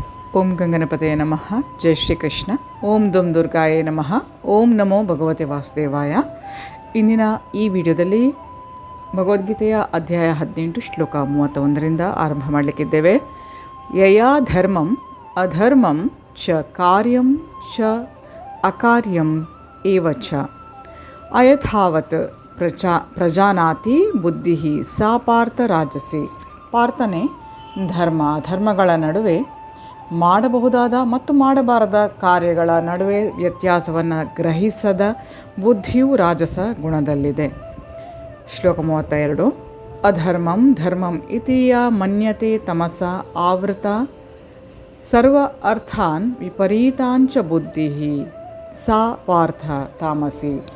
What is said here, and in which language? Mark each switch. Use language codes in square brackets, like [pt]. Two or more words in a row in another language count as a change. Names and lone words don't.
[sa] ಓಂ ಗಂಗನಪತಯೇ ನಮಃ. ಜೈ ಶ್ರೀಕೃಷ್ಣ. ಓಂ ದುಂ ದುರ್ಗಾಯೇ ನಮಃ. ಓಂ ನಮೋ ಭಗವತೆ ವಾಸುದೇವಾಯ. [kn] ಇಂದಿನ ಈ ವಿಡಿಯೋದಲ್ಲಿ ಭಗವದ್ಗೀತೆಯ ಅಧ್ಯಾಯ 18 ಶ್ಲೋಕ 31ರಿಂದ ಆರಂಭ ಮಾಡಲಿಕ್ಕಿದ್ದೇವೆ. [sa] ಯಯಾ ಧರ್ಮಂ ಅಧರ್ಮಂ ಚ ಕಾರ್ಯಂ ಚ ಅಕಾರ್ಯಂ ಏವ ಚ ಅಯಥಾವತ್ ಪ್ರಜಾನಾತಿ ಬುದ್ಧಿ ಸಾ ಪಾರ್ಥ ರಾಜಸಿ. [kn] ಪಾರ್ಥನೆ, ಧರ್ಮಗಳ ನಡುವೆ ಮಾಡಬಹುದಾದ ಮತ್ತು ಮಾಡಬಾರದ ಕಾರ್ಯಗಳ ನಡುವೆ ವ್ಯತ್ಯಾಸವನ್ನು ಗ್ರಹಿಸದ ಬುದ್ಧಿಯು ರಾಜಸ ಗುಣದಲ್ಲಿದೆ. ಶ್ಲೋಕ 32. [sa] ಅಧರ್ಮಂ ಧರ್ಮಂ ಇತಿಯ ಮನ್ಯತೆ ತಮಸ ಆವೃತ ಸರ್ವ ಅರ್ಥಾನ್ ವಿಪರೀತಾಂಚ ಬುದ್ಧಿ ಸಾ ಪಾರ್ಥ ತಾಮಸಿ.